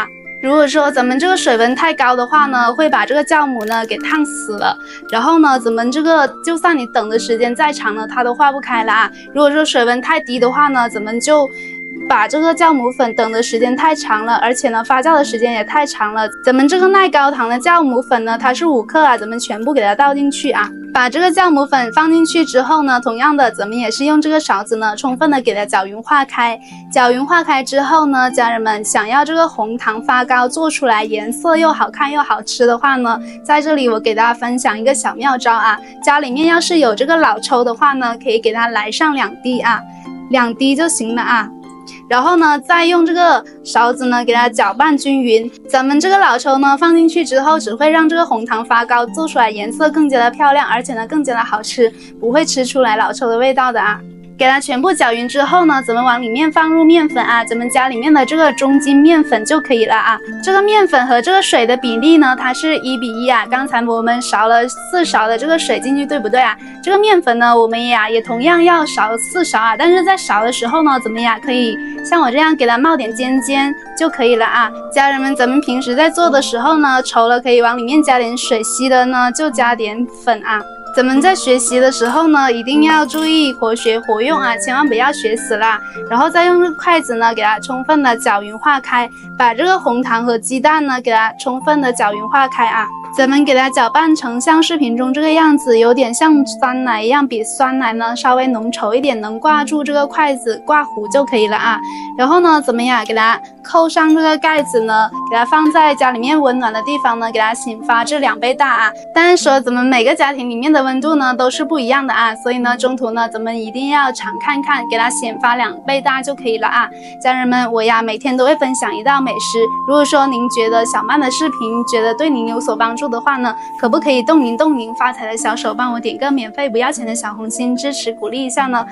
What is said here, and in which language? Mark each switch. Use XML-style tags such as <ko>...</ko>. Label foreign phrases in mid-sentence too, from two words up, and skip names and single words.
<zh>如果說咱們這個水溫太高的話呢，會把這個酵母呢給燙死了。然後呢，咱們這個就算你等的時間再長呢，它都化不開了啊。如果說水溫太低的話呢，咱們就把這個酵母粉等的時間太長了，而且呢發酵的時間也太長了。咱們這個耐高糖的酵母粉呢，它是5克啊，咱們全部給它倒進去啊。把這個酵母粉放進去之後呢，同樣的，咱們也是用這個勺子呢，充分的給它攪勻化開。攪勻化開之後呢，家人們想要這個紅糖發糕做出來顏色又好看又好吃的話呢，在這裡我給大家分享一個小妙招啊。家裡面要是有這個老抽的話呢，可以給它來上2滴啊，2滴就行了啊。然後呢，再用這個勺子呢，給它攪拌均匀。咱們這個老抽呢放進去之後，只會讓這個紅糖發糕做出來顏色更加的漂亮，而且呢更加的好吃，不會吃出來老抽的味道的啊。給它全部攪勻之後呢，咱們往裡面放入麵粉啊，咱們家裡面的這個中筋麵粉就可以了啊。這個麵粉和這個水的比例呢，它是1:1啊。剛才我們勺了4勺的這個水進去，對不對啊？這個麵粉呢，我們也同樣要勺4勺啊。但是在勺的時候呢，怎麼樣可以像我這樣給它冒點尖尖就可以了啊。家人們，咱們平時在做的時候呢，稠了可以往裡面加點水，稀的呢就加點粉啊。咱們在學習的時候呢，一定要注意活學活用啊，千萬不要學死啦。然後再用這個筷子呢，給它充分的攪勻化開，把這個紅糖和雞蛋呢，給它充分的攪勻化開啊。咱們給它攪拌成像視頻中這個樣子，有點像酸奶一樣，比酸奶呢稍微濃稠一點，能掛住這個筷子掛糊就可以了啊。然後呢，怎麼樣？給它扣上這個蓋子呢，給它放在家裡面溫暖的地方呢，給它醒發至2倍大啊。但是說咱們每個家庭裡面的溫度呢都是不一樣的啊，所以呢中途呢咱們一定要常看看，給它醒發2倍大就可以了啊。家人們，我呀每天都會分享一道美食，如果說您覺得小曼的視頻覺得對您有所幫助的话呢，可不可以动您發財的小手，幫我點個免費不要錢的小紅心，支持鼓勵一下呢？</zh>